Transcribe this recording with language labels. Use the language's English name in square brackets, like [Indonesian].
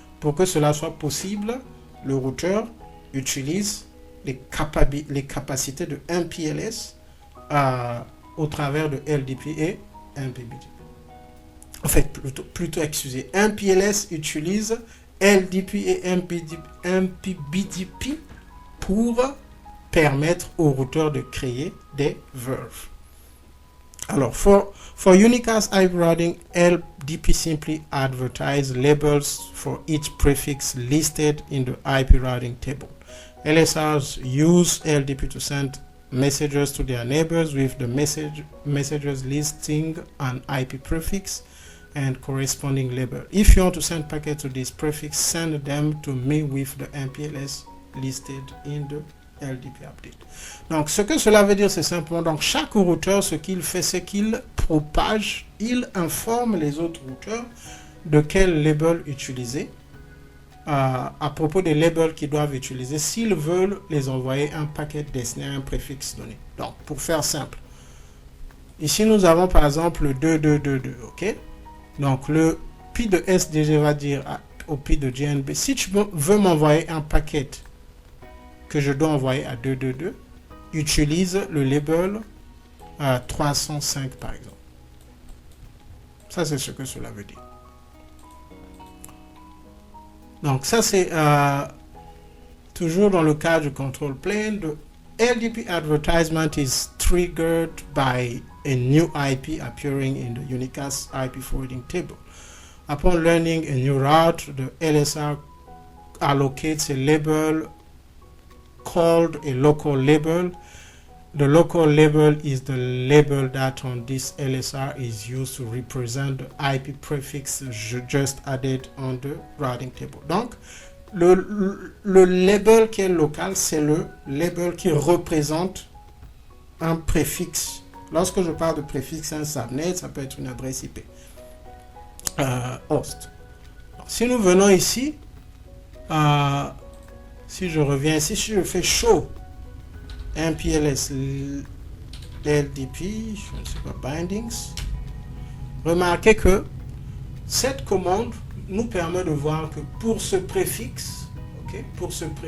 [French] Pour que cela soit possible, le routeur utilise les capacités de MPLS au travers de LDP et MPBGP. En fait, plutôt excusez, MPLS utilise LDP et MPBGP pour permettre au routeur de créer des VRF. Alors, [English] for unicast IP routing, LDP simply advertise labels for each prefix listed in the IP routing table. LSRs use LDP to send messages to their neighbors with the messages listing an IP prefix and corresponding label. If you want to send packets to this prefix, send them to me with the MPLS listed in the LDP update. [French] Donc, ce que cela veut dire, c'est simplement, donc, chaque routeur, ce qu'il fait, c'est qu'il propage, il informe les autres routeurs de quel label utiliser à propos des labels qu'ils doivent utiliser s'ils veulent les envoyer un paquet destiné à un préfixe donné. Donc, pour faire simple, ici, nous avons par exemple le 2222, ok? Donc, le P de SDG va dire au P de GNB, si tu veux m'envoyer un paquet que je dois envoyer à 222, utilise le label 305 par exemple. Ça, c'est ce que cela veut dire. Donc, ça, c'est toujours dans le cas du control plane. [English] The LDP advertisement is triggered by a new IP appearing in the unicast IP forwarding table. Upon learning a new route, the LSR allocates a label called a local label. The local label is the label that on this LSR is used to represent the IP prefix just added on the routing table. [French] Donc, le label qui est local, c'est le label qui représente un préfixe. Lorsque je parle de préfixe, un subnet, ça peut être une adresse IP. Host. Donc, si nous venons ici, si je reviens ici, si je fais show MPLS LDP, je ne sais pas, bindings, remarquez que cette commande nous permet de voir que pour ce préfixe, okay, pour ce